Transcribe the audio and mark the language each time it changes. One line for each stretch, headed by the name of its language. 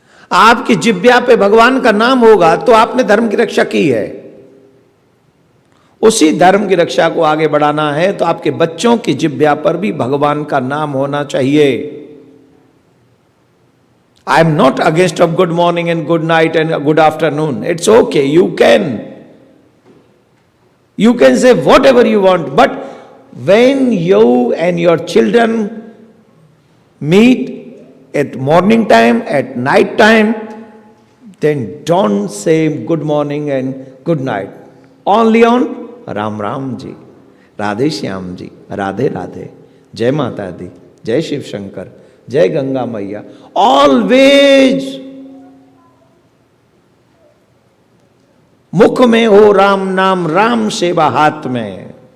Hindi: आपकी जिह्वा पे भगवान का नाम होगा तो आपने धर्म की रक्षा की है। उसी धर्म की रक्षा को आगे बढ़ाना है तो आपके बच्चों की जिह्वा पर भी भगवान का नाम होना चाहिए।
English: I am not against of good morning and good night and good afternoon. It's okay. You can say whatever you want, but when you and your children meet at morning time, at night time, then don't say good morning and good night. Only on
Hindi: Ram Ram ji, Radhe Shyam ji, Radhe Radhe, जय माता दी, जय शिव शंकर, जय गंगा मैया।
English: always
Hindi: मुख में हो राम नाम, राम सेवा हाथ में।